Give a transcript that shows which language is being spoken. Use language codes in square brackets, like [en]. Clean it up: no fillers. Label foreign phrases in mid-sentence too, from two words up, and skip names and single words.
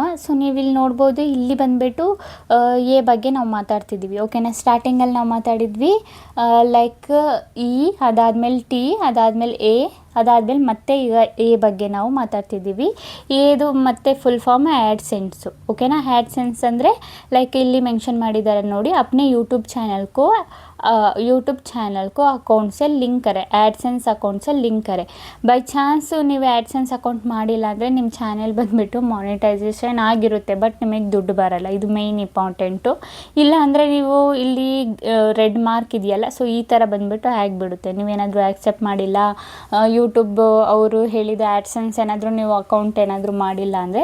[kn] ಸೊ ನೀವು ಇಲ್ಲಿ ನೋಡ್ಬೋದು, ಇಲ್ಲಿ ಬಂದುಬಿಟ್ಟು ಎ ಬಗ್ಗೆ ನಾವು ಮಾತಾಡ್ತಿದ್ದೀವಿ. ಓಕೆನಾ, ಸ್ಟಾರ್ಟಿಂಗಲ್ಲಿ ನಾವು ಮಾತಾಡಿದ್ವಿ ಲೈಕ್ ಇ, ಅದಾದಮೇಲೆ ಟಿ, ಅದಾದಮೇಲೆ ಎ, ಅದಾದಮೇಲೆ ಮತ್ತೆ ಈಗ ಎ ಬಗ್ಗೆ ನಾವು ಮಾತಾಡ್ತಿದ್ದೀವಿ. ಏದು ಮತ್ತೆ [en] full form [kn] ಆ್ಯಡ್ಸೆನ್ಸು. ಓಕೆನಾ, ಆ್ಯಡ್ಸೆನ್ಸ್ ಅಂದರೆ ಲೈಕ್ ಇಲ್ಲಿ ಮೆನ್ಷನ್ ಮಾಡಿದ್ದಾರೆ ನೋಡಿ, [hi] अपने यूट्यूब चैनल को अकाउंट से लिंक करें, एडसेंस अकाउंट से लिंक करें. [en] by chance [kn] ನೀವು ಆ್ಯಡ್ಸೆನ್ಸ್ ಅಕೌಂಟ್ ಮಾಡಿಲ್ಲ ಅಂದರೆ ನಿಮ್ಮ ಚಾನೆಲ್ ಬಂದುಬಿಟ್ಟು ಮಾನಿಟೈಸೇಷನ್ ಆಗಿರುತ್ತೆ, ಬಟ್ ನಿಮಗೆ ದುಡ್ಡು ಬರಲ್ಲ. ಇದು [en] main important. [kn] ಇಲ್ಲ ಅಂದರೆ ನೀವು ಇಲ್ಲಿ [en] red mark [kn] ಇದೆಯಲ್ಲ, ಸೊ ಈ ಥರ ಬಂದುಬಿಟ್ಟು ಆಗಿಬಿಡುತ್ತೆ. ನೀವೇನಾದರೂ ಆ್ಯಕ್ಸೆಪ್ಟ್ ಮಾಡಿಲ್ಲ, ಯೂಟ್ಯೂಬ್ ಅವರು ಹೇಳಿದ ಆ್ಯಡ್ಸೆನ್ಸ್ ಏನಾದರೂ ನೀವು ಅಕೌಂಟ್ ಏನಾದರೂ ಮಾಡಿಲ್ಲ ಅಂದರೆ.